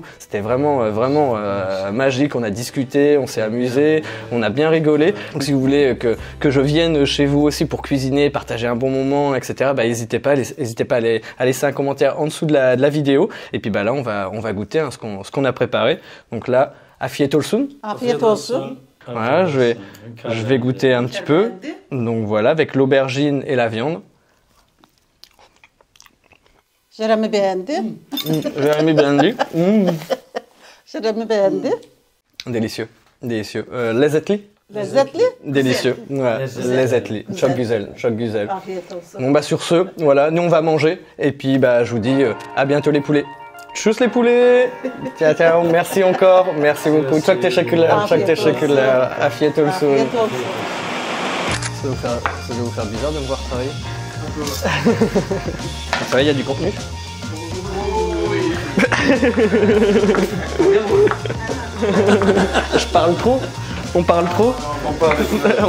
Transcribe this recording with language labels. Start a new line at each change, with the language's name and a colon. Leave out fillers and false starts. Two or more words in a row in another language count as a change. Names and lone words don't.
French: C'était vraiment magique. On a discuté, on s'est amusé, on a bien rigolé. Donc si vous voulez que je vienne chez vous aussi pour cuisiner, partager un bon moment, etc. N'hésitez pas à laisser un commentaire en dessous de la vidéo. Et puis là, on va goûter ce qu'on a préparé. Donc là,
Turkish: afiyet olsun.
French: Voilà, je vais goûter un petit peu. Donc voilà, avec l'aubergine et la viande.
Turkish: Jeremy beğendi. Jeremy beğendi. Jeremy beğendi.
French: Délicieux. Lezzetli. Délicieux. Ouais,
Turkish: lezzetli. Çok güzel.
French: Bon sur ce, voilà, nous on va manger et puis je vous dis à bientôt les poulets. Tchuss les poulets. Ciao, merci encore, merci beaucoup.
Turkish: Çok teşekkürler. Afiyet olsun.
French: Ça doit vous faire bizarre de me voir travailler. Ça va, il y a du contenu. Je parle trop. On parle trop. On parle trop.